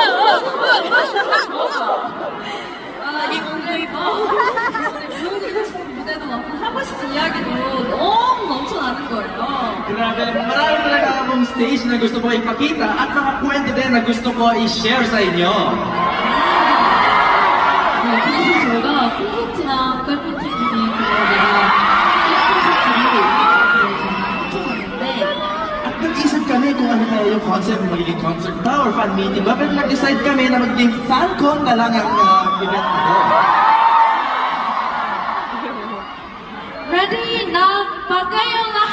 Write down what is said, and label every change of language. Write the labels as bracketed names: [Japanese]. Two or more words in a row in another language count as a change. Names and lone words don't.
[Korean] 무대도 많고 하고 싶은 이야기도 너무 넘쳐나는 거예요. [Filipino] Grabe, marami talaga akong stage na gusto ko ipakita at mga kwento din na gusto ko i-share sa inyo. [Korean] 네, 그래서 저희가 콘서트랑 컬피티 중에 그거가 콘서트를 [Filipino] At nag-isip kami kung ano kaya yung concept, magiging concert ba [English] or fan meeting [Filipino] ba, pero nag-decide kami na magiging fan-con na lang ang event nito. Ready? Na, pagkayo!